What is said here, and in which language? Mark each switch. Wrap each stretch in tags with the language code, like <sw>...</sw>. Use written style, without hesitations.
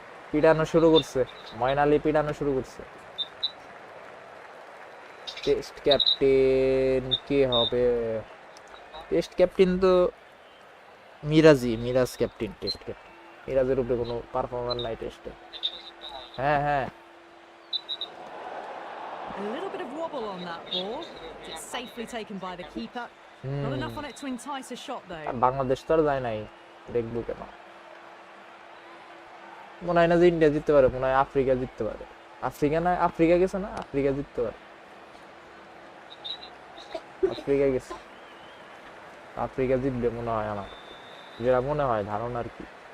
<bn>পিটানো শুরু করছে, ময়ন আলী পিটানো শুরু করছে। টেস্ট ক্যাপ্টেন কে হবে? টেস্ট ক্যাপ্টেন তো মিরাজ ক্যাপ্টেন, টেস্ট ক্যাপ্টেন। মিরাজের উপরে কোনো পারফরম্যান্স নাই টেস্টে। হ্যাঁ</bn> <en>A little bit of wobble on that ball. It's safely taken by the keeper. Not enough on it to entice a shot though.</en> <bn>Bangladesh তো আর যায় নাই, দেখবো কেন। মনে হয় না যে ইন্ডিয়া জিততে পারে, মনে হয় আফ্রিকা জিততে পারে। আফ্রিকা গেছে না, আফ্রিকা জিততে পারে। আফ্রিকা গেছে, আফ্রিকা জিতবে মনে হয় আমার, যেটা মনে হয় ধারণা আর কি।</bn>